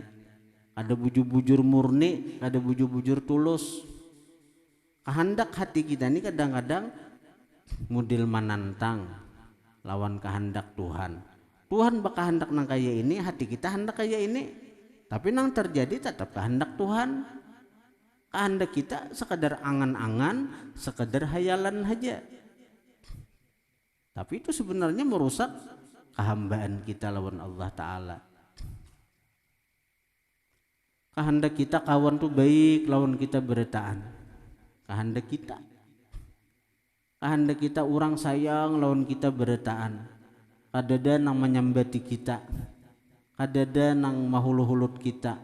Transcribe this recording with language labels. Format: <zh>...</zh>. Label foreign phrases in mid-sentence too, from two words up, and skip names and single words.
<bjn>Ada bujur-bujur murni, ada bujur-bujur tulus. Kehendak hati kita ini kadang-kadang model menantang lawan kehendak Tuhan. Tuhan bakal hendak nang kaya ini, hati kita hendak kaya ini. Tapi nang terjadi tetap kehendak Tuhan.</bjn> <id>Kehendak kita sekedar angan-angan, sekedar hayalan saja.</id> <bjn>Tapi itu sebenarnya merusak kehambaan kita lawan Allah Ta'ala. Kehendak kita kawan tuh baik lawan kita beretaan. Kehendak kita orang sayang lawan kita beretaan. Kadada nang menyambati kita, kadada nang mahulu-hulut kita.</bjn>